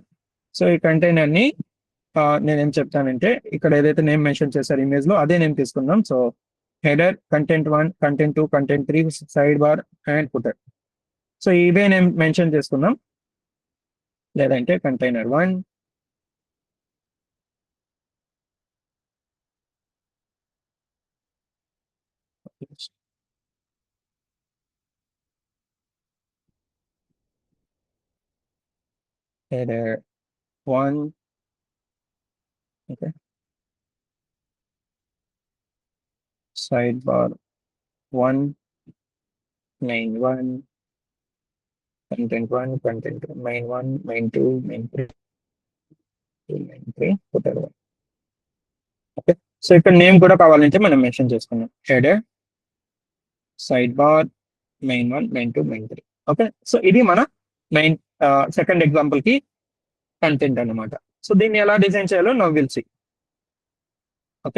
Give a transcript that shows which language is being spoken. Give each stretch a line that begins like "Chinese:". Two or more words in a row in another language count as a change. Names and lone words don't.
Telugu: సో ఈ కంటైనర్ ని నేనేం చెప్తానంటే ఇక్కడ ఏదైతే
English: name mention
Telugu: చేశారు ఇమేజ్ లో అదే నేమ్ తీసుకుందాం.
English: So header, content 1, content 2, content 3, sidebar and footer.
Telugu: సో ఇవే
English: name mention
Telugu: చేసుకుందాం. లేదంటే కంటైనర్ 1,
English: header 1, okay, sidebar 1, main 1, content 1, content 2, main 1, main 2, main 3, main 3, footer 1.
Telugu: ఓకే. సో ఇక్కడ నేమ్ కూడా కావాలంటే మనం మెన్షన్ చేసుకున్నాం,
English: header, sidebar, main 1, main 2, main 3.
Telugu: ఓకే. సో ఇది మన
English: main second example
Telugu: కి కంటెంట్ అన్నమాట. సో దీన్ని ఎలా డిజైన్ చేయాలో
English: now we'll see.
Telugu: ఓకే.